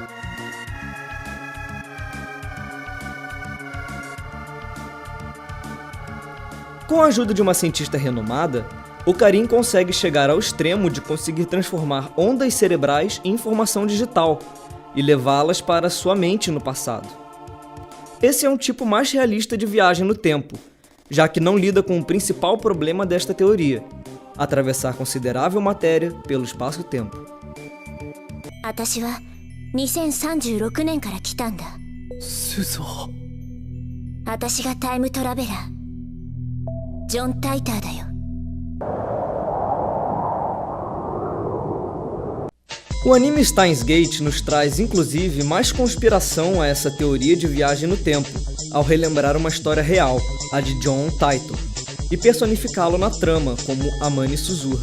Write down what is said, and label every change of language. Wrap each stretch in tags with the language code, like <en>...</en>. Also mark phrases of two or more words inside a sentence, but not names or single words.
<pt>Com a ajuda de uma cientista renomada, Ocarin consegue chegar ao extremo de conseguir transformar ondas cerebrais em informação digital e levá-las para sua mente no passado. Esse é um tipo mais realista de viagem no tempo, já que não lida com o principal problema desta teoria: atravessar considerável matéria pelo espaço-tempo.</pt> <ja>私は2036年から来たんだ。私がタイムトラベラー。ジョン・タイターだよ。</ja> <pt>O anime Steins Gate nos traz, inclusive, mais conspiração a essa teoria de viagem no tempo, ao relembrar uma história real, a de John Titor, e personificá-lo na trama como Amane Suzuha.</pt>